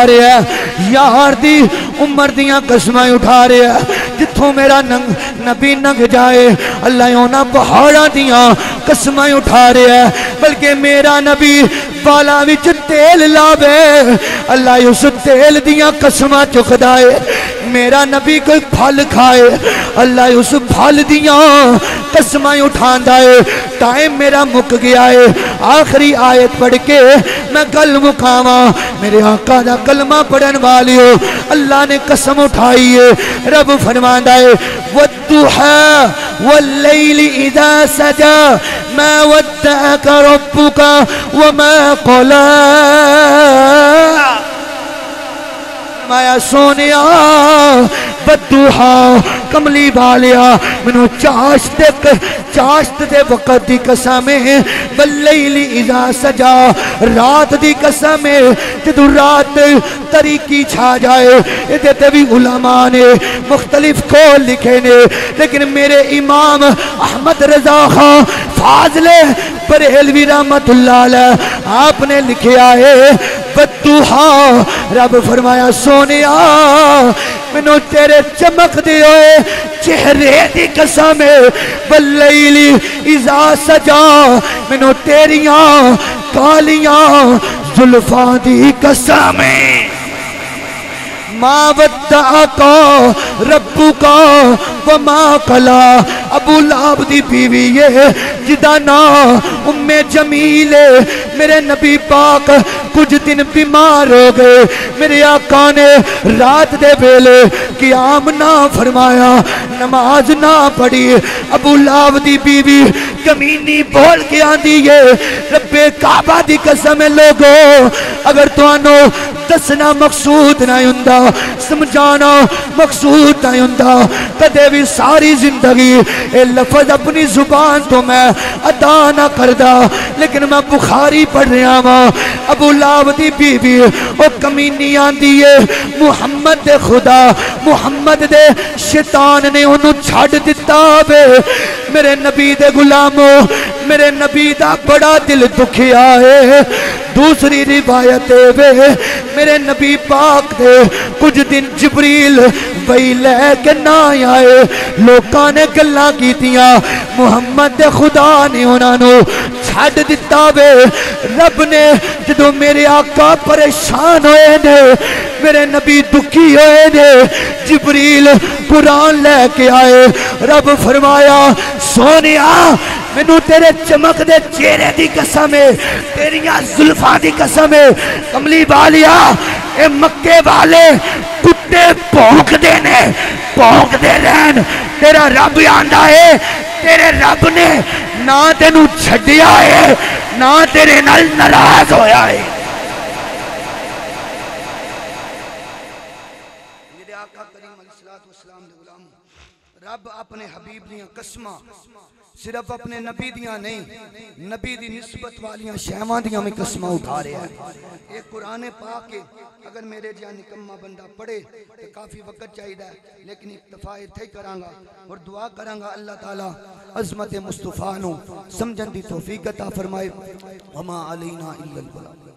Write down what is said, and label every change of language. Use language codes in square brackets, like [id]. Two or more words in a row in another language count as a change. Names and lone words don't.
[pa] رہا ہے، یار دی عمر دیاں قسمہ اٹھا رہا ہے، جتھوں میرا نبی ننگ جائے اللہ یونا پہاڑا دیاں قسمہ اٹھا رہا ہے، بلکہ میرا نبی بالا وچ تیل لاوے اللہ اس تیل دیاں قسمہ چکھدائے، میرا نبی کوئی پھل کھائے اللہ اس پھل دیاں قسمہ اٹھان دائے۔ ٹائم میرا مک گیا ہے، آخری آیت پڑھ کے میں گل مکاواں، میرے آقا دا کلمہ پڑھن والیو اللہ نے قسم اٹھائی ہے، رب فرماندا ہے [ar] والضحى واللیل اذا سجا ما ودعك ربك وما قلى، [pa] مایا سونیا بدوہا کملی والیا منو چاشت دے وقت دی قسم ہے، [ar] واللیل اذا سجا [pa] رات دی قسم ہے، جدو رات تاریکی چھا جائے، یہ تے بھی علماء نے مختلف قول لکھے نے، لیکن میرے امام احمد رضا خان فاضل بریلوی رحمت اللہ علیہ آپ نے لکھیا ہے بدوہا، رب فرمایا سونیا منو تیرے چمک دے ہوئے چہرے دی قسم ہے، [ar] واللیل اذا سجا [pa] منو تیریاں کالیاں زلفاں دی قسم ہے، [ar] ما ودعک ربک وما قلی، [pa] ابو لہب دی بیوی ہے جدا نام ام جمیل، میرے نبی پاک کچھ دن بیمار ہو گئے، میرے آقا نے رات دے ویلے قیام نہ فرمایا، نماز نہ پڑھی، ابو لہب دی بیوی کمینی بول کے آندی ہے رب کعبہ دی قسم لوگو، اگر تو انو دسنا مقصود نہ ہوندا، سمجھانا مقصود نہ ہوندا، کدے بھی ساری زندگی اے لفظ اپنی زبان تو میں ادا نہ کردا، لیکن میں بخاری پڑھ رہا ہاں، ابو لہب دی بیوی او کمینی آندی ہے محمد دے خدا محمد دے شیطان نے انہوں چھڑ دیتا بے، میرے نبی دے غلاموں میرے نبی دا بڑا دل دکھیا ہے، دوسری روایت ہے میرے نبی پاک دے کچھ دن جبریل وہی لے کے نہ آئے، لوکاں نے گلاں کیتیاں، محمد دے خدا نے انہوں چھڑ دیتا بے، رب نے جدو میرے آقا پریشان ہوئے نے، میرے نبی دکھی ہوئے نے، جبریل قرآن لے کے آئے، رب فرمایا سونیا مینوں تیرے چمک دے چہرے دی قسم ہے، تیریاں زلفاں دی قسم ہے، کملی والیا اے مکے والے کٹے پونک دینے پونک دے رہن، تیرا رب آندا ہے، تیرے رب نے نہ تینوں چھڈیا ہے نہ تیرے نال ناراض ہویا ہے۔ میرے آقا کریم علیہ السلام دے غلام، رب اپنے حبیب دیاں قسماں صرف اپنے نبی دیاں نہیں، نبی دی نسبت والیاں شہواں دیاں میں قسمہ اٹھا رہے ہیں۔ ایک قرآن پاک ہے، اگر میرے جہاں نکمہ بندہ پڑھے تو کافی وقت چاہیے ہے، لیکن اکتفا اتھے کروں گا اور دعا کروں گا اللہ تعالیٰ عظمت مصطفیٰ نو سمجھن دی توفیق عطا فرمائے۔ [ar] وما علینا الا البلاغ۔